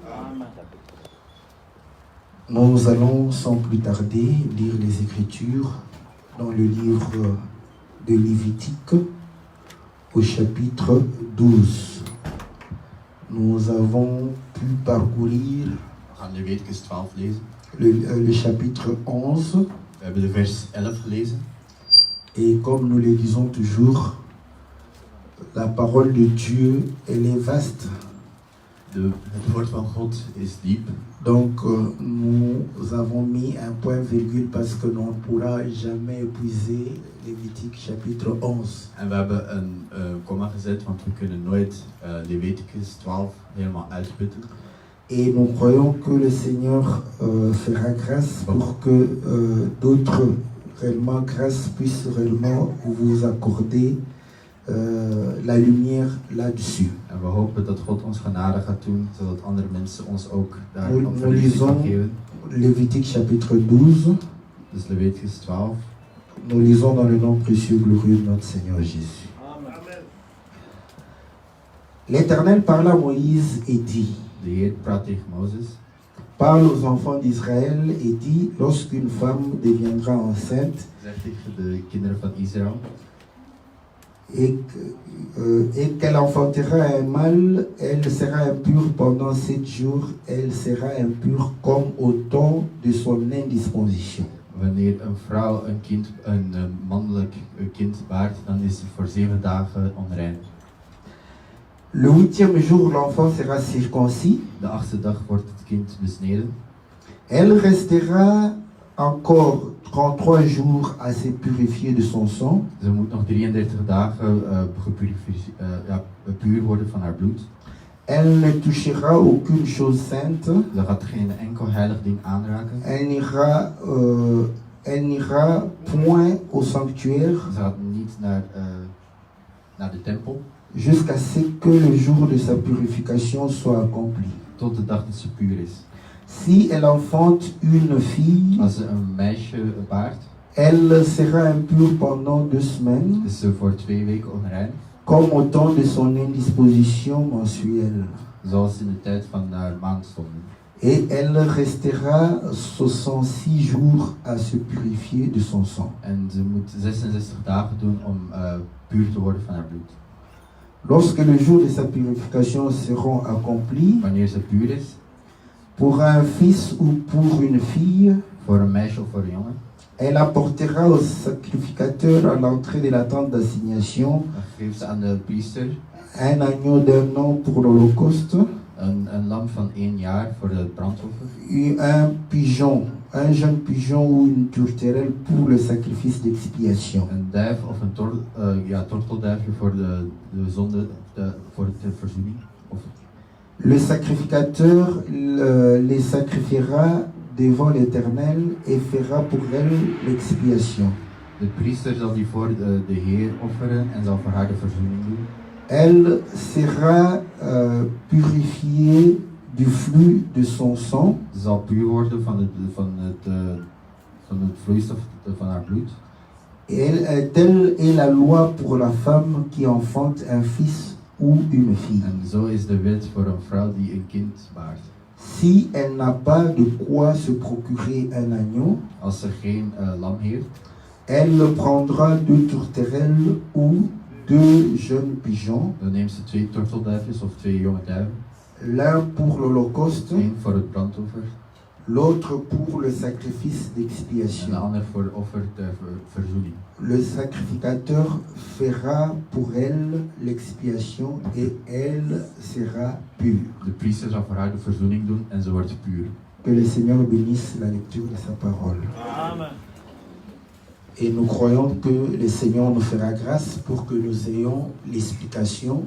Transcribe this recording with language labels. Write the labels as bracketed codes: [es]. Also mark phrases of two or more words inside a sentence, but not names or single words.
[fr] Nous allons sans plus tarder lire les Écritures dans le livre de Lévitique au chapitre 12. Nous avons pu parcourir [nl] Leviticus 12 lezen. [fr] le chapitre 11. [nl] We hebben de vers 11 gelezen. [fr] Et comme nous le disons toujours, la parole de Dieu, elle est vaste. [nl] Het woord van God is diep. [fr] Donc nous avons mis un point virgule parce que l'on ne pourra jamais épuiser Lévitique chapitre 11. [nl] En we hebben een komma gezet, want we kunnen nooit Leviticus 12 helemaal uitputten. [fr] Et nous croyons que le Seigneur fera grâce pour que d'autres réellement grâce puissent réellement vous accorder la lumière là-dessus. [nl] En we hopen dat God ons genade gaat doen, zodat andere mensen ons ook daar op [fr] Nous [nl] verlichting kan [fr] lisons [nl] geven. [fr] Lévitique chapitre 12. [nl] Dus Leviticus 12. [fr] Nous lisons dans le nom précieux et glorieux de notre Seigneur Jésus. Amen. L'Éternel parla à Moïse et dit: [nl] De Heer praat tegen Mozes. [fr] Parle aux enfants d'Israël et dit: lorsqu'une femme deviendra enceinte [nl] Zegt tegen de kinderen van Israël. [fr] et qu'elle enfantera un mâle, elle sera impure pendant 7 jours, elle sera impure comme au temps de son indisposition. [nl] Wanneer een vrouw een mannelijk kind baart, dan is ze voor 7 dagen onrein. [fr] Le 8e jour, l'enfant sera circoncis. [nl] De 8e dag wordt het kind besneden. [fr] Elle restera encore 33 jours à se purifier de son sang. [nl] Ze moet nog 33 dagen puur worden van haar bloed. [fr] Elle ne touchera aucune chose sainte. [nl] Ze gaat geen enkel heilig ding aanraken. [fr] Elle n'ira point au sanctuaire [nl] Ze gaat niet naar de tempel [fr] jusqu'à ce que le jour de sa purification soit accompli. [nl] tot de dag dat ze puur is. [fr] Si elle enfante une fille, [nl] Als ze een meisje baart, [fr] elle sera impure pendant 2 semaines, [nl] is ze voor 2 weken onrein, [fr] comme au temps de son indisposition mensuelle. [nl] zoals in de tijd van haar maandstonden. [fr] Et elle restera 66 jours à se purifier de son sang. [nl] En ze moet 66 dagen doen om puur te worden van haar bloed. [fr] Lorsque le jour de sa purification seront accomplis, [nl] Wanneer ze puur is, [fr] pour un fils ou pour une fille, [nl] voor een meisje of voor een jongen, [fr] elle apportera au sacrificateur à l'entrée de la tente d'assignation [nl] dan geeft ze aan de priester [fr] un agneau d'1 an pour l'holocauste, [nl] een lam van 1 jaar voor het brandoffer, [fr] un pigeon, un jeune pigeon ou une tourterelle pour le sacrifice d'expiation. [nl] een duif of een tortelduifje voor de zonde, voor de verzoening. [fr] Le sacrificateur les sacrifiera devant l'Éternel et fera pour elle l'expiation. [nl] De priester zal die voor de Heer offeren en zal voor haar de verzoening doen. [fr] Elle sera purifiée du flux de son sang. [nl] Ze zal puur worden van het vloeistof van haar bloed. [fr] Telle est la loi pour la femme qui enfante un fils ou une fille. [nl] En zo is de wet voor een vrouw die een kind baart. [fr] Si elle n'a pas de quoi se procurer un agneau, [nl] Als ze geen lam heeft, [fr] elle prendra 2 tourterelles ou 2 jeunes pigeons, [nl] dan neemt ze 2 tortelduifjes of 2 jonge duiven. [fr] l'un pour l'holocauste, [nl] 1 voor het brandoffer [fr] l'autre pour le sacrifice [nl] en de [fr] d'expiation. [nl] ander voor het offer ter verzoening. [fr] Le sacrificateur fera pour elle l'expiation et elle sera pure. [nl] De priester zal voor haar de verzoening doen en ze wordt puur. [fr] Que le Seigneur bénisse la lecture de sa parole. Amen. Et nous croyons que le Seigneur nous fera grâce pour que nous ayons l'explication.